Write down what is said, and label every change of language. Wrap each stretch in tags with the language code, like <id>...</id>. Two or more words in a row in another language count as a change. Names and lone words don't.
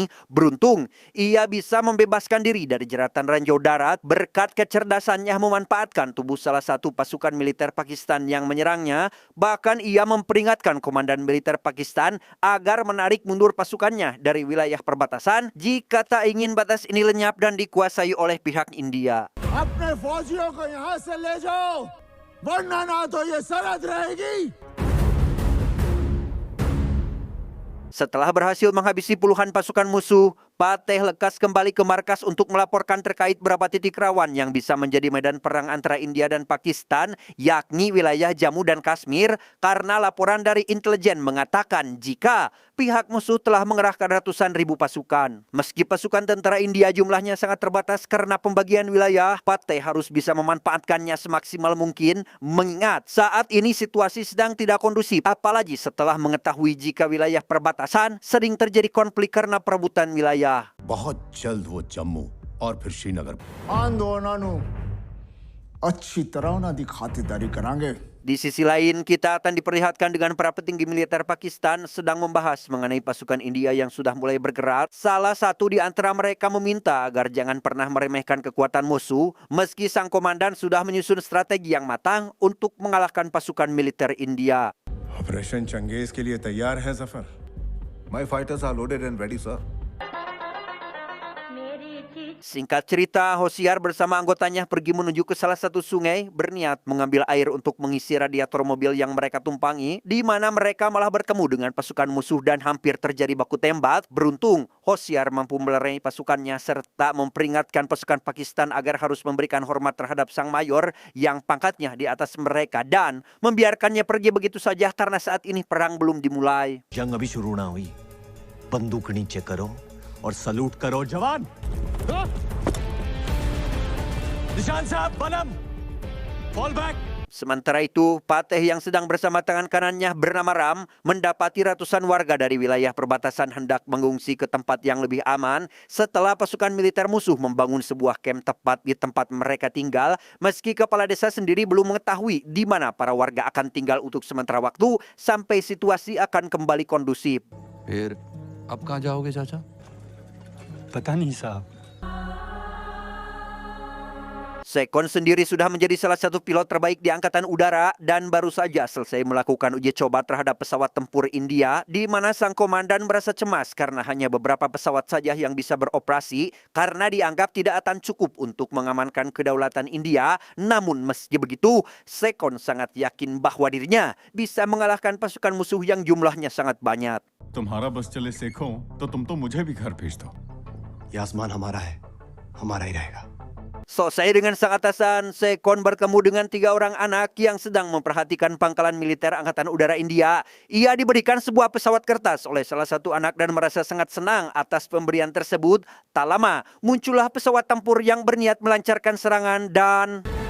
<id>Beruntung, ia bisa membebaskan diri dari jeratan ranjau darat berkat kecerdasannya memanfaatkan tubuh salah satu pasukan militer Pakistan yang menyerangnya. Bahkan ia memperingatkan komandan militer Pakistan agar menarik mundur pasukannya dari wilayah perbatasan jika tak ingin batas ini lenyap dan dikuasai oleh pihak India.</id> <hi>अपने फौजियों को यहाँ से ले जाओ, वरना ना तो ये सरहद रहेगी।</hi> <id>Setelah berhasil menghabisi puluhan pasukan musuh, Pateh lekas kembali ke markas untuk melaporkan terkait beberapa titik rawan yang bisa menjadi medan perang antara India dan Pakistan, yakni wilayah Jammu dan Kashmir, karena laporan dari intelijen mengatakan jika pihak musuh telah mengerahkan ratusan ribu pasukan. Meski pasukan tentara India jumlahnya sangat terbatas karena pembagian wilayah, Pateh harus bisa memanfaatkannya semaksimal mungkin, mengingat saat ini situasi sedang tidak kondusif, apalagi setelah mengetahui jika wilayah perbatasan sering terjadi konflik karena perebutan wilayah.</id> <hi>बहुत जल्द वो जम्मू और फिर श्रीनगर आन दो नानू, अच्छी तरह उन्हें खातिरदारी करांगे।</hi> <id>Di sisi lain, kita akan diperlihatkan dengan para petinggi militer Pakistan sedang membahas mengenai pasukan India yang sudah mulai bergerak. Salah satu di antara mereka meminta agar jangan pernah meremehkan kekuatan musuh, meski sang komandan sudah menyusun strategi yang matang untuk mengalahkan pasukan militer India.</id> <hi>ऑपरेशन चंगेज के लिए तैयार है जफर?</hi> <en>My fighters are loaded and ready, sir.</en> <id>Singkat cerita, Hosiar bersama anggotanya pergi menuju ke salah satu sungai berniat mengambil air untuk mengisi radiator mobil yang mereka tumpangi, di mana mereka malah bertemu dengan pasukan musuh dan hampir terjadi baku tembak. Beruntung, Hosiar mampu melerai pasukannya serta memperingatkan pasukan Pakistan agar harus memberikan hormat terhadap sang mayor yang pangkatnya di atas mereka dan membiarkannya pergi begitu saja karena saat ini perang belum dimulai.</id> <hi>जंग अभी शुरू ना हुई बंदूक नीचे करो और सलूट करो जवान निशान साहब बनम</hi> <en>fall back</en> <id>Sementara itu, Pateh yang sedang bersama tangan kanannya bernama Ram mendapati ratusan warga dari wilayah perbatasan hendak mengungsi ke tempat yang lebih aman setelah pasukan militer musuh membangun sebuah kamp tepat di tempat mereka tinggal, meski kepala desa sendiri belum mengetahui di mana para warga akan tinggal untuk sementara waktu sampai situasi akan kembali kondusif.</id> <hi>फिर अब कहाँ जाओगे चाचा? पता नहीं साहब।</hi> <id>Sekon sendiri sudah menjadi salah satu pilot terbaik di Angkatan Udara dan baru saja selesai melakukan uji coba terhadap pesawat tempur India, di mana sang komandan merasa cemas karena hanya beberapa pesawat saja yang bisa beroperasi karena dianggap tidak akan cukup untuk mengamankan kedaulatan India. Namun meski begitu, Sekon sangat yakin bahwa dirinya bisa mengalahkan pasukan musuh yang jumlahnya sangat banyak.</id> <hi>तुम्हारा बस चले सेखो तो तुम तो मुझे भी घर भेज दो। ये आसमान हमारा है हमारा ही रहेगा</hi> <id>Selesai dengan sang atasan, Sekon bertemu dengan 3 orang anak yang sedang memperhatikan pangkalan militer Angkatan Udara India. Ia diberikan sebuah pesawat kertas oleh salah satu anak dan merasa sangat senang atas pemberian tersebut. Tak lama, muncullah pesawat tempur yang berniat melancarkan serangan dan...</id>